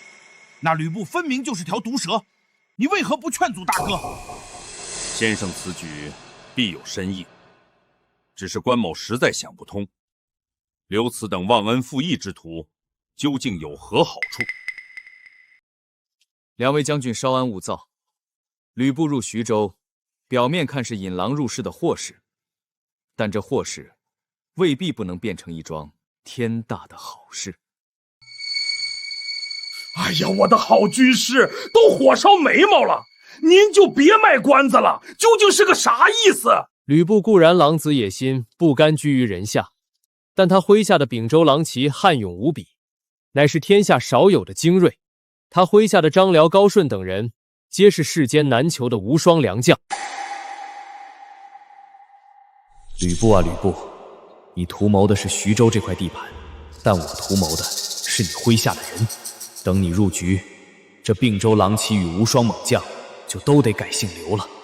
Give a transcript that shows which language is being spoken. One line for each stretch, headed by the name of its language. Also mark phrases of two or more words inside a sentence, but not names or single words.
Chinese: 那呂布分明就是條毒蛇，你為何不勸阻大哥？先生此舉必有深意，只是關某實在想不通，劉慈等忘恩負義之徒究竟有何好處？兩位將軍稍安勿躁，呂布入徐州，表面看是引狼入室的禍事，但這禍事未必不能變成一樁天大的好事。哎呀，我的好軍師，都火燒眉毛了，您就別賣關子了，究竟是個啥意思？呂布固然狼子野心，不甘居於人下，但他麾下的秉州狼騎悍勇無比，乃是天下少有的精銳。他麾下的張遼、高順等人，皆是世間難求的無雙良將。呂布啊，呂布，你圖謀的是徐州這塊地盤，但我圖謀的是你麾下的人。等你入局，這并州狼騎與無雙猛將就都得改姓劉了。